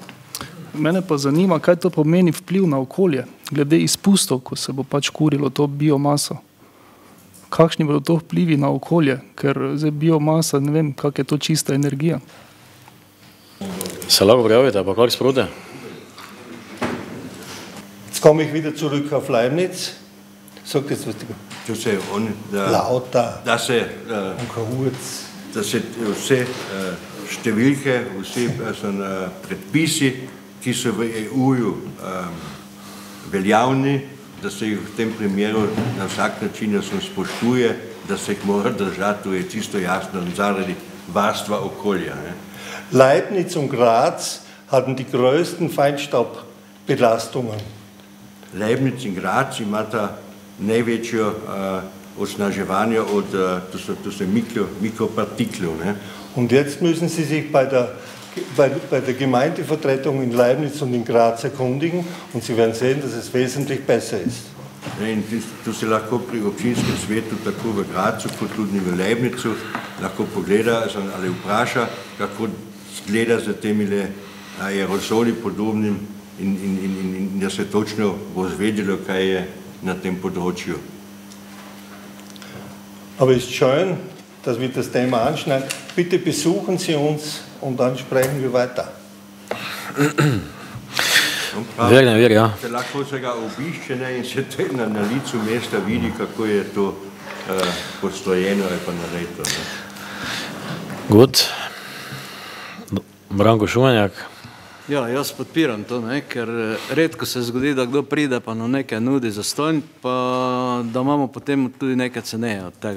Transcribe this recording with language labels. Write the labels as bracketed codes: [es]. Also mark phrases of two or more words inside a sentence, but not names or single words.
[sl] Mene pa zanima, kaj to pomeni vpliv na okolje, glede izpustov, ko se bo pač kurilo to biomaso. Kakšni bodo to vplivi na okolje, ker zdaj biomasa, ne vem, kak je to čista energija. Se lahko prijavite, pa kar sproti? [de] Jetzt komme ich wieder zurück auf Leibniz. Sagt jetzt was [sl] Da se vse številke, vsi predpisi, ki so v EU-ju veljavni, da se jih v tem primeru na vsak način spoštuje, da se jih mora držati, to je čisto jasno, zaradi varstva okolja. [de] Leibniz und Graz hatten die größten Feinstaubbelastungen. [sl] Leibniz in Graz imata največjo osnaževanje od mikropartiklov. [de] Und jetzt müssen Sie sich bei der Gemeindevertretung in Leibniz und in Graz erkundigen und Sie werden sehen, dass es wesentlich besser ist. [sl] In tu se lahko pri občinskem svetu, tako v Grazu kot tudi v Leibnicu, lahko pogleda ali vpraša, kako gleda za temi aerosoli podobnim in da se točno bo zvedelo, kaj je na tem področju. [de] Aber es ist schön, dass wir das Thema anschneiden. Bitte besuchen Sie uns und dann sprechen wir weiter. Ja. [sl] Se lahko se ga obišče in se na licu mesta vidi, kako je to postojeno ali pa narejeno. [en] Good. Branko Šumenjak. [sl] Ja, jaz podpiram to, ker redko se zgodi, da kdo pride pa nam nekaj nudi za stonj, pa da imamo potem tudi nekaj ceneje od tega.